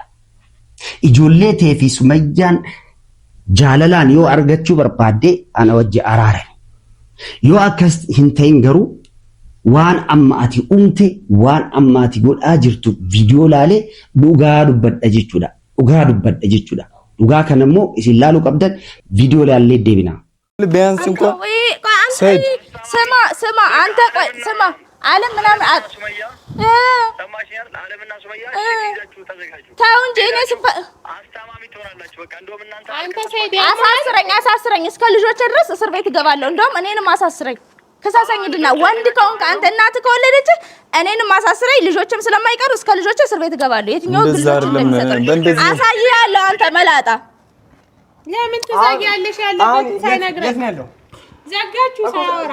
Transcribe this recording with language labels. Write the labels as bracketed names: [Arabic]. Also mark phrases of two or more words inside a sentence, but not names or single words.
[Oromo] Ijoollee tee fi Sumayyaan jaalalaan yoo argachuu barbaadde ana wajji araarame. Yoo akkas hin ta'in garuu waan amma ati uumte waan amma ati godhaa jirtu viidiyoo laalee dhugaa dubbadha jechuudha. Dhugaa dubbadha jechuudha. Dhugaa kana immoo isin laaluu qabdan viidiyoo laallee deebina. [Amharic] ቢያንስ እንኳን ሰይድ ስማ አንተ ቆይ ስማ ዓለም ምናምን ሰማሽኛል ዓለምና ሱመያ ይዛችሁ ተዘጋጁ ታው እንጂ እኔ አስተማሚ ትሆናላችሁ በቃ እንደውም እናንተ አሳስረኝ እስከ ልጆች ድረስ እስር ቤት እገባለሁ እንደውም እኔንም አሳስረኝ ከሳሳኝ ድና ወንድ ከሆንክ አንተ እናት ከወለደች እኔንም አሳስረኝ ልጆችም ስለማይቀሩ እስከ ልጆች እስር ቤት እገባለሁ የትኛው ግልጽ አሳይያለሁ አንተ መላጣ ለምን ትዛጊያለሽ ያለበትን ሳይነግረኝ ዘጋችሁ ሳያወራ